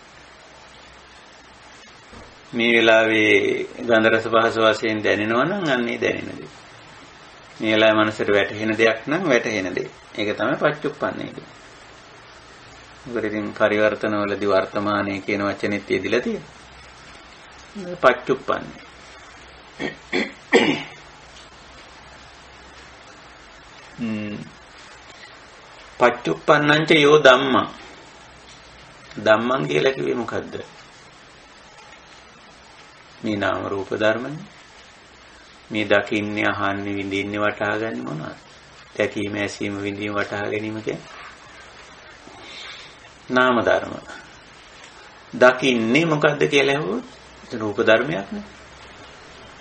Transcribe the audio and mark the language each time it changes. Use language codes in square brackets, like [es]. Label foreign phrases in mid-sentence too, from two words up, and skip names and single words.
[si] මේ වෙලාවේ ගන්ධ රස පහස වශයෙන් දැනෙනවා නම් අන්නේ දැනෙන දේ. මේ වෙලාවේ මනසට වැටහෙන දෙයක් නම් වැටහෙන දේ. ඒක තමයි පච්චුප්පන්නේ කියන්නේ. මොකද ඉතින් පරිවර්තනවලදී වර්තමානයේ කියන වචනේත් යෙදිලා තියෙනවා. [pi] පච්චුප්පන්නේ. පච්චුප්පන්නං යෝ ධම්මං. [si] ධම්මං කියලා කිව්වේ මොකද්ද? මේ නාම රූප ධර්මනේ. මේ දකින්නේ, අහන්නේ, විඳින්නේ, වටහා ගන්න මොනවද? දැකීම, ඇසීම, විඳීම, වටහා ගැනීම කියන්නේ නාම ධර්ම. දකින්නේ මොකද්ද කියලා අහුවොත් රූප ධර්මයක් නේ.